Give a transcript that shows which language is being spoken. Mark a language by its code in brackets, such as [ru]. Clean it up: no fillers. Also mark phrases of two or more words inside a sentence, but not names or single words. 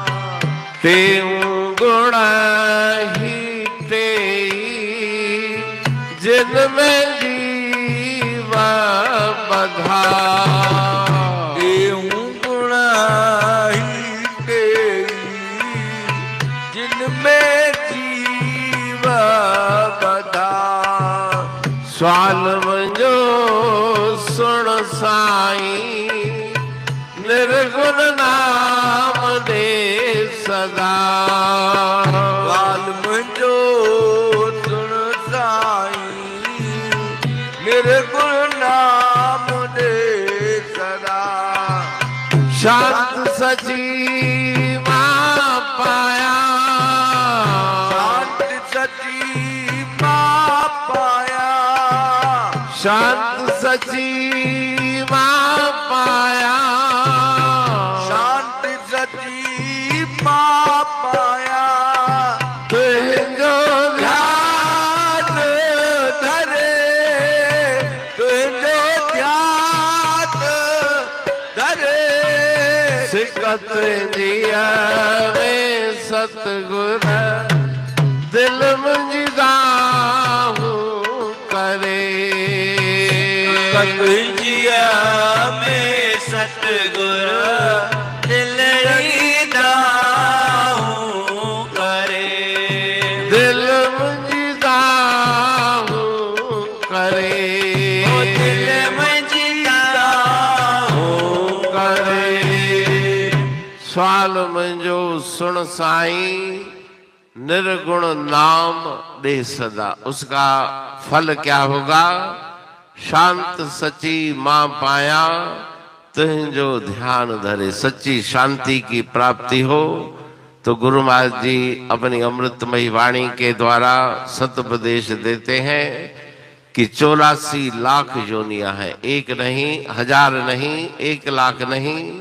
[sd] टेऊ गुण ही ते जिनमें जीव बधा एहूं गुण ही ते जिनमें जीव बधा स्वाल मुंहिंजो सुण साईं निर्गुण नाम दे सदा वाल मुंहिंजो सुण साईं निर्गुण नाम दे सदा शांत सची मां पाया शांत सची मां पाया शांत सची मां पाया शांत सची मां पाया तुंहिंजो ध्यान धरे तुंहिंजो ध्यान धरे सिकत जिया में सतगुर दिल मुंहिंजी दाहूं करे जिया में सतगुर दिल दाहूं करे दिल मुंहिंजी दाहूं करे दिल मुंहिंजी दाहूं करे स्वाल मुंहिंजो सुण साईं निर्गुण नाम दे सदा [hi] उसका फल क्या होगा [sd] शांत सच्ची मां पाया तुझो ध्यान धरे [hi] सच्ची शांति की प्राप्ति हो तो गुरु महाराज जी अपनी अमृतमयी वाणी के द्वारा सतुपदेश देते हैं कि 84 लाख योनियां हैं एक नहीं हजार नहीं 1 लाख नहीं